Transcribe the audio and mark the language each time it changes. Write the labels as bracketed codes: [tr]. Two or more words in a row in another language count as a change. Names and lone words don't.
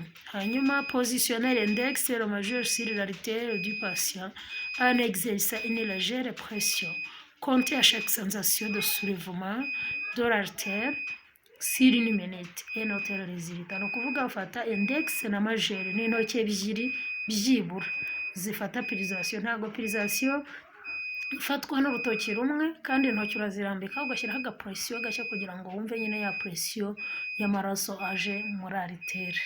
[rw] Hanyuma, [fr] positionner l'index et le majeur sur l'artère du patient en exerçant une légère pression. Compter à chaque sensation de soulèvement de l'artère sur une minute et noter le résultat. [rw] Ni ukuvuga ufata index na majeur n'intoki ebyiri byibura zifata pirisation. Ntabwo pirisation ifatwa n'urutoki rumwe kandi intoki urazirambika ugashyiraho agapresiyo gashya kugira ngo wumve nyine ya presiyo y'amaraso aje muri aritere.